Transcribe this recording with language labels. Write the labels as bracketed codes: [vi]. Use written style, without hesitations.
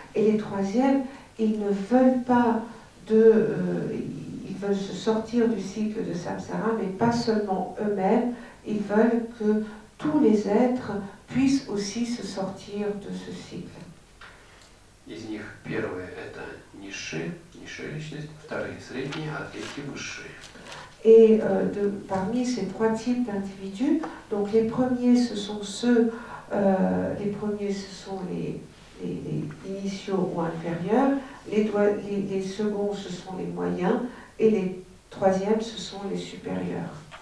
[fr] Et les troisièmes, ils ne veulent pas ils veulent se sortir du cycle de samsara, mais pas seulement eux-mêmes. Ils veulent que tous les êtres puissent aussi se sortir de ce cycle. [ru] Из них первые – это низшие личности, вторые – средние, а третьи – высшие. [fr] Et parmi ces trois types d'individus, donc les premiers, ce sont les initiaux ou inférieurs, les seconds, ce sont les moyens, et les troisièmes, ce sont les supérieurs.